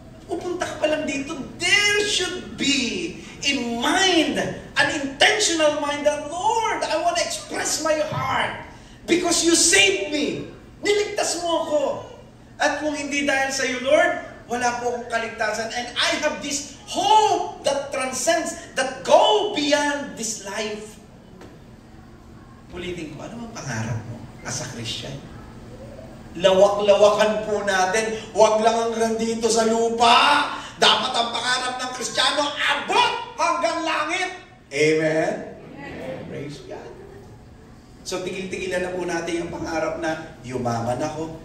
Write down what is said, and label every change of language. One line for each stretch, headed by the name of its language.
Filipino: Pupunta ka pa lang dito,
English: there should be in mind, an intentional mind that, Lord, I want to express my heart because you saved me.
Filipino: Niligtas mo ako. At kung hindi dahil sa iyo, Lord, wala po akong kaligtasan.
English: And I have this hope that transcends, that go beyond this life.
Filipino: Ulitin ko, ano ang pangarap mo
English: as a Christian?
Filipino: Lawak-lawakan po natin. Huwag lang hanggang dito sa lupa. Dapat ang pangarap ng Kristiyano, abot hanggang langit. Amen? Amen.
English: Praise God.
Filipino: So, tigil-tigilan na po natin yung pangarap na, yumaman ako.